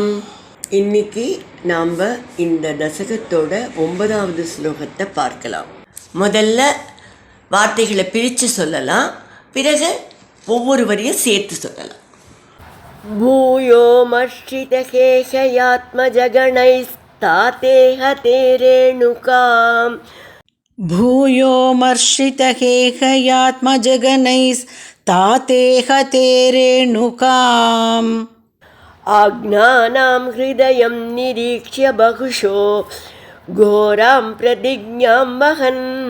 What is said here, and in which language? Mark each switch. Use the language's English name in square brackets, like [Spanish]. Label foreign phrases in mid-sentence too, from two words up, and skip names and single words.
[Tamil] இன்னைக்கு நாம் இந்த தசகத்தோட 9வது ஸ்லோகத்தை பார்க்கலாம். முதல்ல வார்த்தைகளை பிரித்து சொல்லலாம், பிறகு ஒவ்வொரு வரியும் சேர்த்து சொல்லலாம். [Sanskrit] भूयो मर्षितहैहयात्मजगणैस्तातेह तेरेणुकाम्. भूयो मर्षितहेहयात्मजगनैस्तातेह ते रेणुकाम्. आज्ञानां हृदयं निरीक्ष्य बहुशो घोरां प्रतिज्ञां वहन्.